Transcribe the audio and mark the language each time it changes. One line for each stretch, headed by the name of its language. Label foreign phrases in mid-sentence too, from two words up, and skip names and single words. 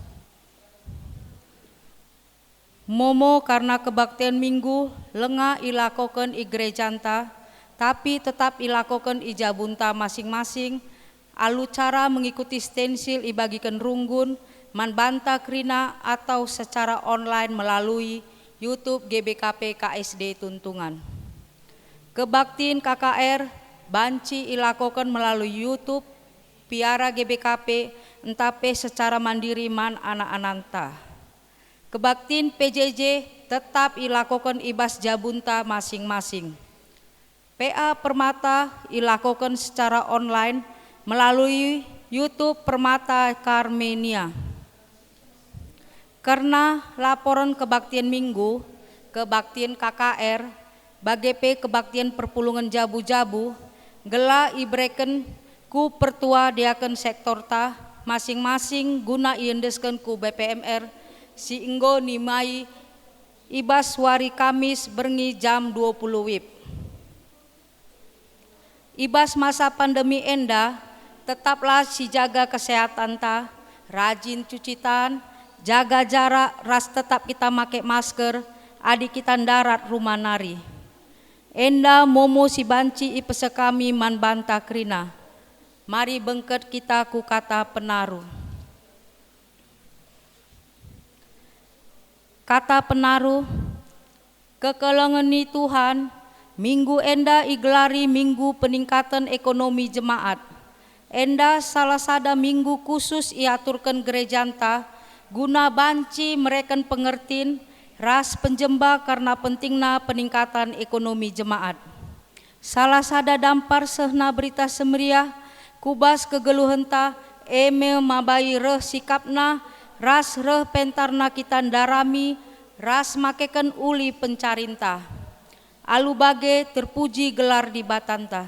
Batak Karo: Momo karena kebaktian minggu lengah ilakoken i gerejanta tapi tetap ilakoken i jabunta masing-masing alu cara mengikuti stensil ibagikan runggun man banta krina atau
Indonesian: secara online melalui
Batak Karo: YouTube GBKP KSD Tuntungan. Kebaktiin KKR banci ilakokan melalui YouTube Piara GBKP entape
Indonesian: secara mandiri
Batak Karo: man anak-ananta. Kebaktiin PJJ tetap ilakokan ibas jabunta masing-masing. PA Permata ilakokan
Indonesian: secara online melalui
Batak Karo: YouTube Permata Karmenia. Karena laporan kebaktian minggu, kebaktian KKR, bagepe kebaktian perpulungan jabu-jabu, gela ibreken ku pertua diaken sektor ta, masing-masing guna iendesken ku BPMR, si inggo nimai ibas wari Kamis berngi jam 20 WIB. Ibas masa pandemi enda, tetaplah si
Indonesian: jaga kesehatan
Batak Karo: ta,
Indonesian: rajin cuci tangan, jaga jarak,
Batak Karo: ras tetap kita make masker, adik kita darat rumah nari. Enda momo si banci ipese kami man banta krina. Mari bengket kita ku kata penaruh. Kata penaruh, kekelengeni Tuhan, minggu enda igelari
Indonesian: minggu peningkatan ekonomi jemaat.
Batak Karo: Enda salah sada minggu khusus iaturkan gerejanta, guna banci mereken pengertin ras penjemba karena pentingna
Indonesian: peningkatan ekonomi jemaat.
Batak Karo: Salah sada dampar sehna berita semeriah kubas kegeluhenta eme mabai reh sikapna ras reh pentarna kita darami ras makeken uli pencarinta. Alu bage terpuji gelar di batanta.